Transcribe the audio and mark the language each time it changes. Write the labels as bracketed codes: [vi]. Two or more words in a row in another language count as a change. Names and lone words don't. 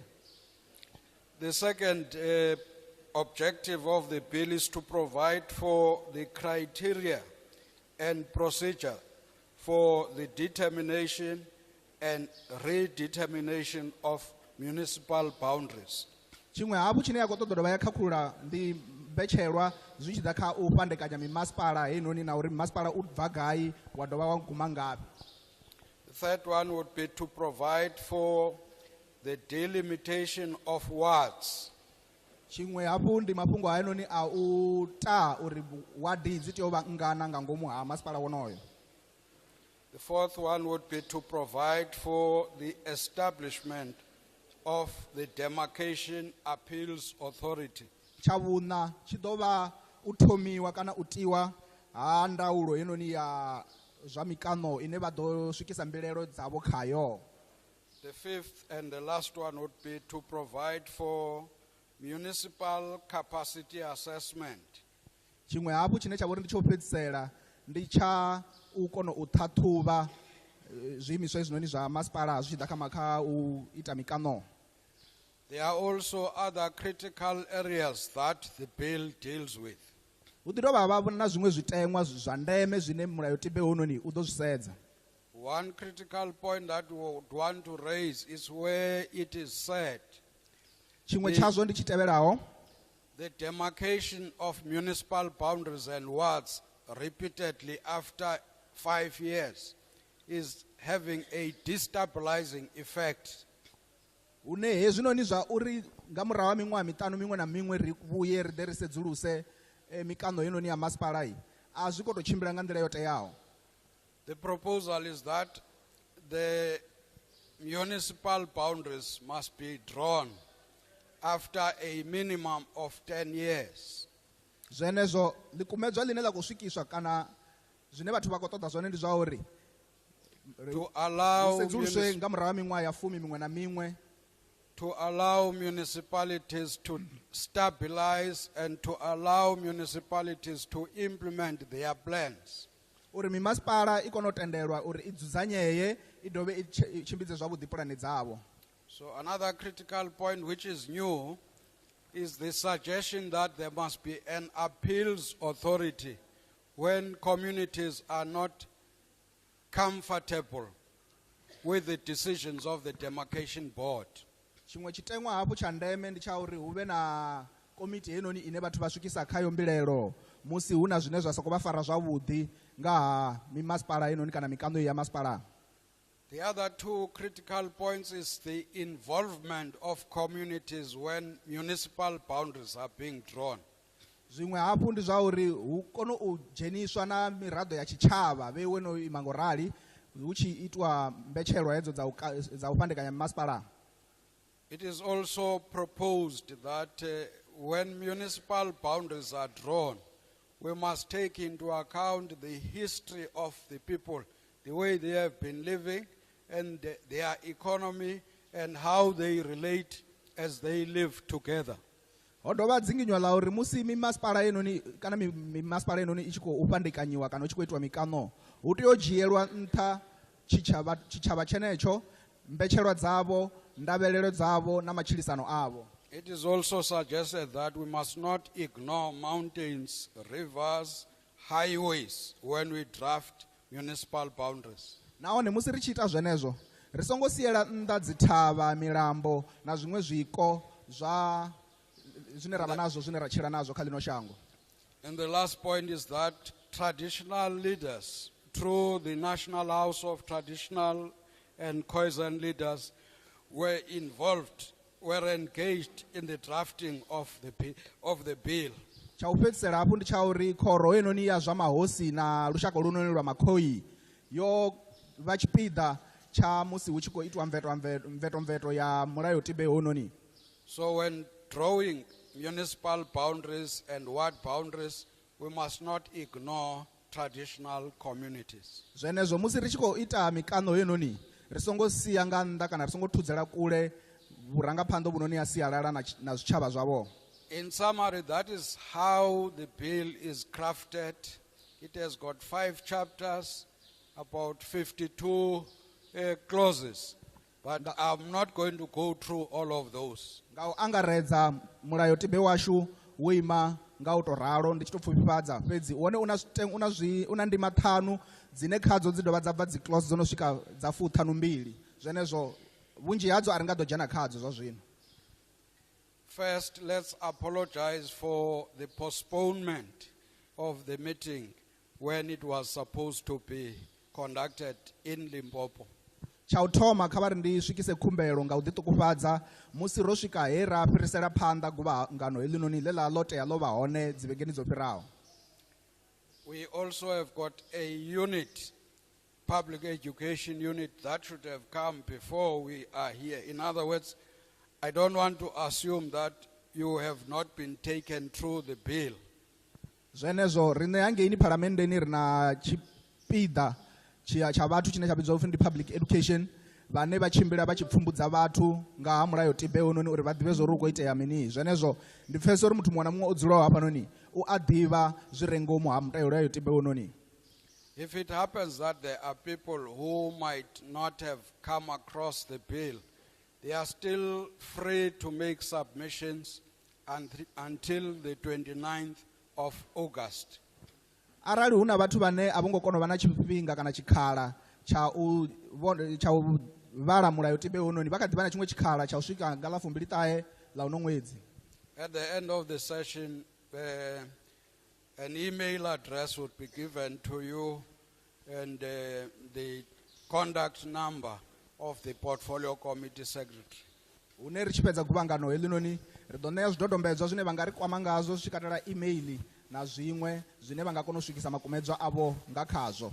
[en] The second objective of the bill is to provide for the criteria and procedure for the determination and redetermination of municipal boundaries. [ve] Chimwe hafhu chine ya khou ṱoḓa dovha ya khakhulula ndi mbetshelwa zwi tshi ḓa kha u fhandekanya mimasipala heinoni na uri mimasipala u bva gai wa dovha wa guma ngafhi. [en] The third one would be to provide for the delimitation of wards. [ve] Chimwe hafhu ndi mafhungo heinoni a u ta uri wadi dzi tea u vha ngana nga ngomu ha masipala wonoyo. [en] The fourth one would be to provide for the establishment of the Demarcation Appeals Authority. [ve] Chavuna tshi ḓo vha u thomiwa kana u tiwa ha ndaulo heinoni ya zwa mikano ine vha ḓo swikisa mbilelo dzavho khayo. [en] The fifth and the last one would be to provide for municipal capacity assessment. [ve] Chimwe hafhu chine tsha vha uri ndi tsho fhedzisela ndi tsha u kona u ṱhaṱhuvha zwiimiswa hezwinoni zwa masipala zwi tshi ḓa kha u ita mikano. [en] There are also other critical areas that the bill deals with. [ve] Hu ḓi dovha havha na zwiṅwe zwiteṅwa zwa ndeme zwine mulayotibe hononi u ḓo zwi sedza. [en] One critical point that we would want to raise is where it is said [ve] Chimwe tshazo ndi tshi tevhelaho. [en] the demarcation of municipal boundaries and wards repeatedly after 5 years is having a destabilizing effect. [ve] Une hezwinoni zwa uri nga murahu ha miṅwaha miṱanu miṅwe na miṅwe ri vhuye ri ḓe ri sedzuluse mikano heinoni ya masipala i a zwi khou tou tshimbila nga nḓila yo teaho. [en] The proposal is that the municipal boundaries must be drawn after a minimum of 10 years. [ve] Zwenezwo ḽikumedzwa ḽine ḽa khou swikiswa kana zwine vhathu vha khou ṱoḓa zwone ndi zwa uri [en] To allow, [ve] sedzuluswe nga murahu ha miṅwaha ya 10 miṅwe na miṅwe [en] to allow municipalities to stabilize and to allow municipalities to implement their plans. [ve] uri mimasipala i kone u tendelwa uri i dzudzanyeye i dovhe i tshimbidze zwavhuḓi pulani dzavho. [en] So another critical point which is new is the suggestion that there must be an appeals authority when communities are not comfortable with the decisions of the Demarcation Board. [ve] Chimwe chiteṅwa hafhu cha ndeme ndi cha uri hu vhe na komiti heinoni ine vhathu vha swikisa khayo mbilelo musi hu na zwine zwa soko vha fara zwavhuḓi nga ha mimasipala heinoni kana mikano ya masipala. [en] The other two critical points is the involvement of communities when municipal boundaries are being drawn. [ve] Zwiṅwe hafhu ndi zwa uri hu kone u dzheniswa na miraḓo ya tshitshavha vheiwe no ima ngorali hu tshi itwa mbetshelwa hedzo dza u fhandekanya mimasipala. [en] It is also proposed that when municipal boundaries are drawn, we must take into account the history of the people, the way they have been living, and their economy, and how they relate as they live together. [ve] Ho dovha dzinginywa la uri musi mimasipala heinoni kana mimasipala heinoni i tshi khou fhandekanyiwa kana u tshi khou itwa mikano hu tea u dzhielwa nṱha tshitshavha tshenetsho, mbetshelwa dzavho, ndavhelelo dzavho na matshilisano avho. [en] It is also suggested that we must not ignore mountains, rivers, highways when we draft municipal boundaries. [ve] Nahone musi ri tshi ita zwenezwo ri songo siela nnḓa dzithavha, milambo na zwiṅwe zwiko zwa zwine ra vha nazwo zwine ra tshila nazwo kha ḽino shango. [en] And the last point is that traditional leaders, through the National House of Traditional and Cohesion Leaders, were engaged in the drafting of the bill. [ve] Cha u fhedzisela hafhu ndi tsha uri khoro heinoni ya zwa mahosi na lushaka lunoni lwa makhoi yo vha tshipiḓa tsha musi hu tshi khou itwa mvetomveto ya mulayotibe hononi. [en] So when drawing municipal boundaries and ward boundaries, we must not ignore traditional communities. [ve] Zwenezwo musi ri tshi khou ita mikano heinoni ri songo sia nga nnḓa kana ri songo thudzela kule vhurangaphanḓa vhunoni ha sialala na zwitshavha zwavho. [en] In summary, that is how the bill is crafted. It has got 5 chapters, about 52 clauses, but I'm not going to go through all of those. [ve] Nga u angaredza mulayotibe washu wo ima nga u to ralo ndi tshi to pfufhifhadza fhedzi wone una ndima 5 dzine khadzo dzi dovha dza bva dzi clause dzo no swika dza 52 zwenezwo vhunzhi hadzo a ri nga ḓo dzhena khadzo zwa zwino. [en] First, let's apologize for the postponement of the meeting when it was supposed to be conducted in Limpopo. [ve] Cha u thoma kha vha ri ndi swikise khumbelo nga u ḓiṱukufhadza musi ro swika he ra fhirisela phanḓa guvhangano heḽinoni ḽe ḽa ḽo tea ḽo vha hone dzivhegeni dzo fhiraho. [en] We also have got a unit, public education unit, that should have come before we are here. In other words, I don't want to assume that you have not been taken through the bill. [ve] Zwenezwo riṋe hangeini phalamennde ri na tshipiḓa tsha vhathu tshine tsha vhidzwa upfhi ndi [en] public education [ve] vhane vha tshimbila vha tshi pfumbudza vhathu nga ha mulayotibe hononi uri vha ḓivhe zwo ri hu khou itea mini. Zwenezwo ndi pfhesesa uri muthu muṅwe na muṅwe o dzulaho hafhanoni u a ḓivha zwi re ngomu ha mulayotibe hononi. [en] If it happens that there are people who might not have come across the bill, they are still free to make submissions until the 29th of August. [ve] Arali huna vhathu vhane a vho ngo kona u vha na tshifhinga kana tshikhala tsha u vhala mulayotibe hononi vha kha ḓi vha na tshiṅwe tshikhala tsha u swika nga ḽa 29 ḽa uno ṅwedzi. [en] At the end of the session, an email address would be given to you and the contact number of the portfolio committee secretary. [ve] Hune ri tshi fhedza guvhangano heḽinoni ri ḓo ṋea zwidodombedzwa zwine vha nga ri kwama ngazwo zwi tshi katela email na zwiṅwe zwine vha nga kona u swikisa makumedzwa avho nga khazwo.